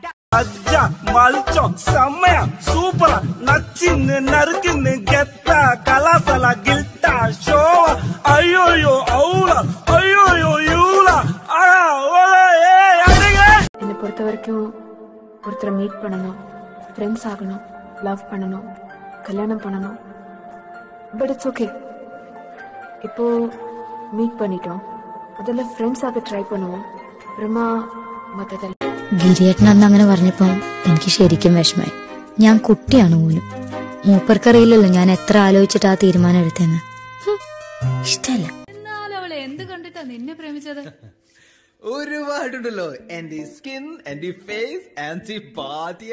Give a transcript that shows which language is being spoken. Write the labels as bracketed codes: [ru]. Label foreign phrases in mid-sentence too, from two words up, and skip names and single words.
[ta] அஜா மல்ச்சம் செம்மையா சூப்பரா நச்சின்னு நறுக்குன்னு கெத்தா கலாசலா கில்ட்டா ஷோவா ஐயோயோ அவுலா ஐயோயோ யூலா ஆயா ஓலா ஏ அடிங்க. என்னை பொறுத்த வரைக்கும் ஒருத்தரை மீட் பண்ணணும், ஃப்ரெண்ட்ஸ் ஆகணும், லவ் பண்ணணும், கல்யாணம் பண்ணணும். [en] but it's okay. [ta] இப்போ மீட் பண்ணிட்டோம், முதல்ல ஃப்ரெண்ட்ஸ் ஆக ட்ரை பண்ணுவோம், [ml] അപ്പുറമാ മൊത്തത്തിൽ ഗിരിയേട്ടൻ അന്ന് അങ്ങനെ പറഞ്ഞപ്പോ എനിക്ക് ശരിക്കും വിഷമായി. ഞാൻ കുട്ടിയാണ് പോലും. മൂപ്പർക്കറിയില്ലല്ലോ ഞാൻ എത്ര ആലോചിച്ചിട്ട് ആ തീരുമാനം എടുത്തെന്ന്. ഇഷ്ടല്ല. അവളെ എന്ത് കണ്ടിട്ടാ നിന്നെ പ്രേമിച്ചത്? ഒരുപാടുണ്ടല്ലോ. [en] anti skin, anti face, anti bodya.